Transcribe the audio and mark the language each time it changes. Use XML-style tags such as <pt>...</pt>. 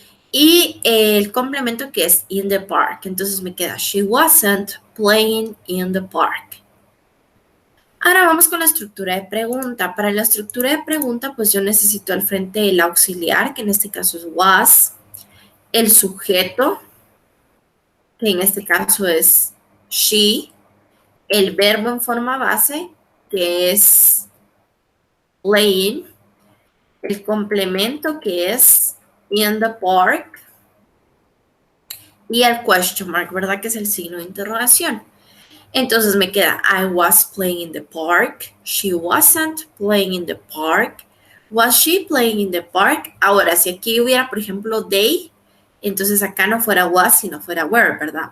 <es>Y el complemento que es</es> <en>in the park,</en> <es>entonces me queda</es> <en>she wasn't playing in the park.</en> <es>Ahora vamos con la estructura de pregunta. Para la estructura de pregunta, pues yo necesito al frente el auxiliar, que en este caso es was, el sujeto, que en este caso es she, el verbo en forma base, que es playing, el complemento que es</es> <en>in the park</en> <es>y el question mark, ¿verdad? Que es el signo de interrogación. Entonces me queda</es> <en>I was playing in the park, she wasn't playing in the park, was she playing in the park.</en> <es>Ahora, si aquí hubiera, por ejemplo, they, entonces acá no fuera was, sino fuera were, ¿verdad?</es>